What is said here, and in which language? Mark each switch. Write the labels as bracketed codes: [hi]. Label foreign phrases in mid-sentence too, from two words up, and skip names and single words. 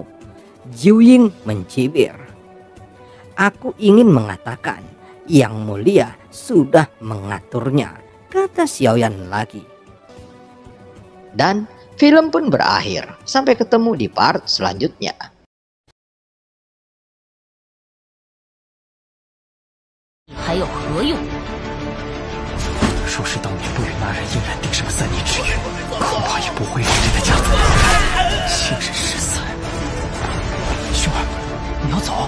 [id] Jiu Ying mencibir. Aku ingin mengatakan, Yang Mulia sudah mengaturnya, kata Xiaoyan lagi. Dan film pun berakhir. Sampai ketemu di part selanjutnya. [zh] 还有何用？若是当年不与那人硬然定什么3年之约，恐怕也不会让这个家族亲人失散。兄儿，你要走？